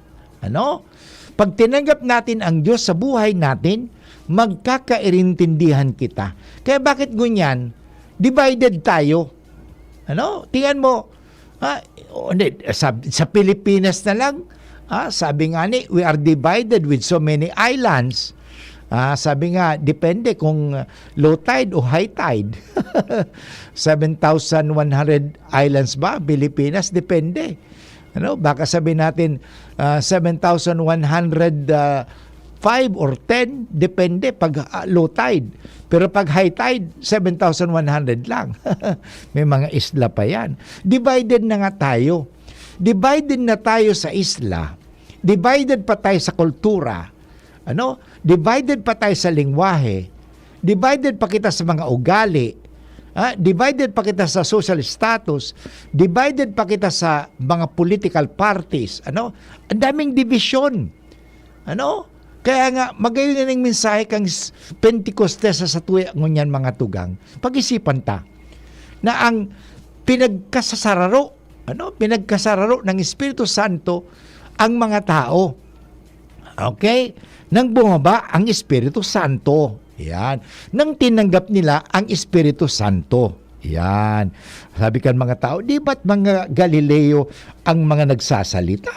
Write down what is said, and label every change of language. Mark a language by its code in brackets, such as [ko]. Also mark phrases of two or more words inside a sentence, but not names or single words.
[tl] Pag tinanggap natin ang Diyos sa buhay natin, magkakairintindihan kita. Kaya bakit ganyan? Divided tayo. Tingnan mo, sa Pilipinas na lang, sabi nga [en] we are divided with so many islands. [tl] Sabi nga, depende kung [en] low tide [tl] o [en] high tide. [tl] 7,100 islands ba? Pilipinas, depende. Baka sabihin natin 7,105 or 10, depende pag [en] low tide. [tl] Pero pag [en] high tide, [tl] 7,100 lang. May mga isla pa yan. Divided na nga tayo. Divided na tayo sa isla. Divided pa tayo sa kultura. Divided pa tayo sa lingwahe. [bik] Divided pa kita sa mga ugali. Divided pa kita sa [en] social status. [bik] Divided pa kita sa mga [en] political parties. [tl] Ang daming division. [bik] Kaya nga, magayon na ng mensahe kang Pentecostes sa tuya ngunyan mga tugang. Pag-isipan ta na ang pinagkasararo ng Espiritu Santo ang mga tao. [tl] Okay? Nang bumaba ang Espiritu Santo. Yan. Nang tinanggap nila ang Espiritu Santo. Yan. Sabi kan mga tao, di ba't mga Galileo ang mga nagsasalita?